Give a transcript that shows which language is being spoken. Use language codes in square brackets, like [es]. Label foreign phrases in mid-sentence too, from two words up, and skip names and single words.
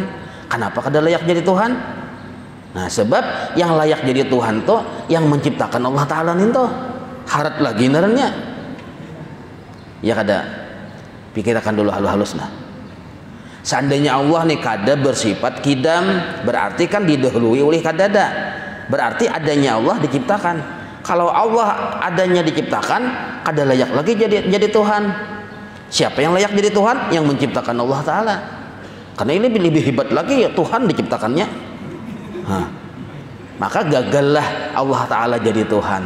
[bjn] Kenapa kada layak jadi Tuhan? Nah sebab yang layak jadi Tuhan tuh yang menciptakan Allah Ta'ala nih tuh. Harat lagi nerenya. Ya kada. Pikirkan dulu halus-halus nah. Seandainya Allah nih kada bersifat kidam, berarti kan didahului oleh kadada. Berarti adanya Allah diciptakan. Kalau Allah adanya diciptakan, kada layak lagi jadi Tuhan. Siapa yang layak jadi Tuhan? Yang menciptakan Allah Ta'ala. Karena ini lebih hebat lagi ya Tuhan diciptakannya. Maka gagallah Allah Ta'ala jadi Tuhan.